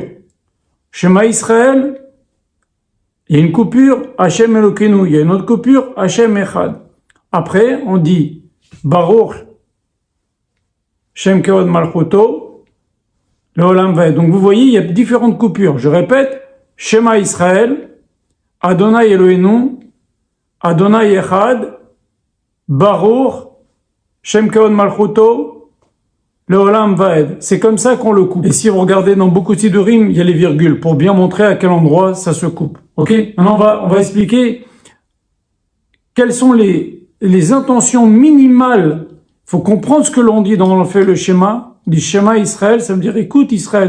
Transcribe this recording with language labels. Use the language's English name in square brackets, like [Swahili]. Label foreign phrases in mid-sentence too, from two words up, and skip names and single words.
[Hebrew] שמע ישראל, [French] il y a une coupure, [Hebrew] השם אלוקינו. [French] Il y a une autre coupure, [Hebrew] השם אחד. [French] Après, on dit [Hebrew] ברוך שם כבוד מלכותו לעולם ועד. [French] Donc vous voyez, il y a différentes coupures. Je répète, [Hebrew] שמע ישראל, אדוני אלוהינו, אדוני אחד, ברוך שם כבוד מלכותו לעולם ועד. [French] C'est comme ça qu'on le coupe. Et si vous regardez dans beaucoup de sidurim, il y a les virgules pour bien montrer à quel endroit ça se coupe. Ok? Maintenant on va expliquer quelles sont les intentions minimales. Il faut comprendre ce que l'on dit dans le schéma. On dit [Hebrew] שמע ישראל, [French] ça veut dire écoute Israël.